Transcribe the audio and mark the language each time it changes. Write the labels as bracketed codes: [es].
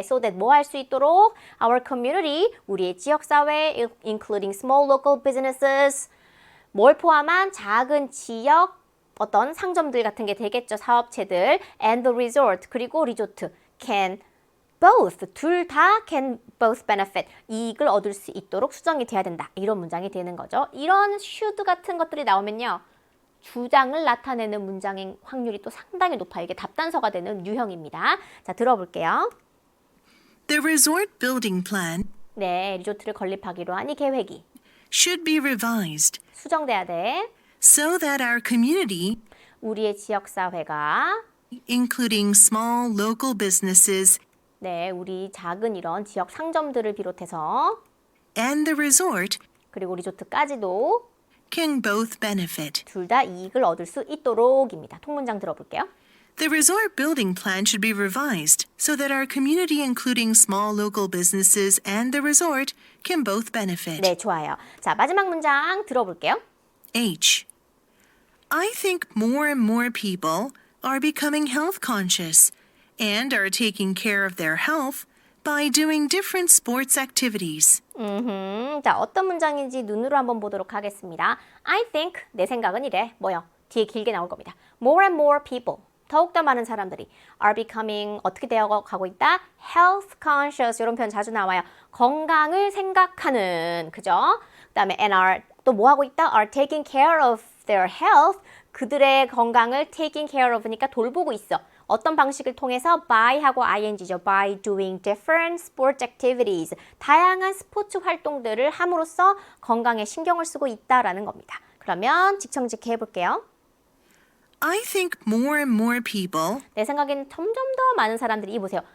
[en] So that [ko] 뭐 할 수 있도록 [en] our community, [ko] 우리의 지역사회, [en] including small local businesses, [ko] 뭘 포함한 작은 지역 어떤 상점들 같은 게 되겠죠. 사업체들, [en] and the resort, [ko] 그리고 리조트, can both, 둘 다 [en] can both benefit, [ko] 이익을 얻을 수 있도록 수정이 돼야 된다. 이런 문장이 되는 거죠. 이런 should 같은 것들이 나오면요. 주장을 나타내는 문장의 확률이 또 상당히 높아요. 이게 답단서가 되는 유형입니다. 자, 들어볼게요. [en] The resort building plan [ko] 네, 리조트를 건립하기로 한 이 계획이 [en] should be revised [ko] 수정돼야 돼. [en] so that our community, [ko] 우리의 지역사회가 [en] including small local businesses [ko] 네, 우리 작은 이런 지역 상점들을 비롯해서 [en] and the resort, [ko] 그리고 리조트까지도 [en] can both benefit. [ko] 둘 다 이익을 얻을 수 있도록입니다. 통문장 들어볼게요. [en] The resort building plan should be revised so that our community, including small local businesses and the resort, can both benefit. [ko] 네, 좋아요. 자, 마지막 문장 들어볼게요. H. [en] I think more and more people are becoming health conscious and are taking care of their health by doing different sports activities. [ko] 자, 어떤 문장인지 눈으로 한번 보도록 하겠습니다. [en] I think, [ko] 내 생각은 이래. 뭐요? 뒤에 길게 나올 겁니다. [en] More and more people, [ko] 더욱더 많은 사람들이 [en] are becoming, [ko] 어떻게 되어가고 있다? [en] Health conscious, [ko] 이런 표현 자주 나와요. 건강을 생각하는, 그죠? 그 다음에 [en] and are, [ko] 또 뭐 하고 있다? [en] Are taking care of their health, [ko] 그들의 건강을 [en] taking care of니까 [ko] 돌보고 있어. 어떤 방식을 통해서 by하고 ing죠. [en] by doing different sports activities. [ko] 다양한 스포츠 활동들을 함으로써 건강에 신경을 쓰고 있다라는 겁니다. 그러면 직청직해 해볼게요. [en] I think more and more people [ko] 내 생각에는 점점 더 많은 사람들이 이 보세요.